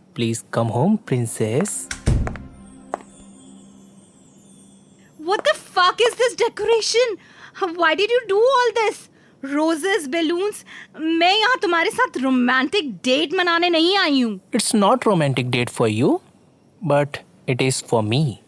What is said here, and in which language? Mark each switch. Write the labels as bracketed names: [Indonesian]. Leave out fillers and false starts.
[English] Please come home, princess. What the fuck is this decoration? Why did you do all this? Roses, balloons. [Hindi] मैं यहाँ तुम्हारे साथ [English] romantic date [Hindi] मनाने नहीं आई हूँ. [English] It's not romantic date for you, but it is for me.